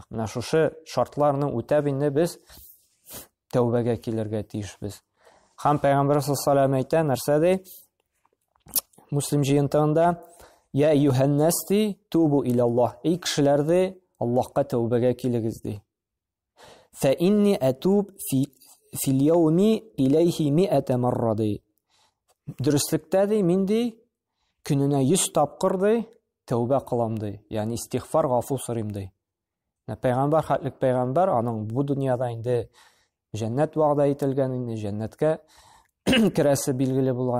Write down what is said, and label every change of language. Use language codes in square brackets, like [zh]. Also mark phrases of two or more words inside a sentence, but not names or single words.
[tt] Менә шушы шартларны үтәп инде без тәүбәгә килергә тиешбез. Һәм Пәйгамбәр [ar] صلى الله عليه وسلم [tt] әйтә, нәрсә ди? Муслим җыентыгында: [ar] "يا أيها الناس توبوا إلى الله", [tt] эй кешеләр, Аллаһка тәүбәгә килегез ди. [ar] "فإني أتوب في اليوم إليه مائة مرة", ди. [tt] Дөрестлектә ди, мин ди көненә 100 тапкыр ди тәүбә кылам ди. Ягъни истигъфар, гафу сорыйм ди. Пәйгамбәр, хәтлек пәйгамбәр, аның бу дөньяда инде җәннәт вәгъдә ителгән, инде җәннәткә керәсе билгеле булган.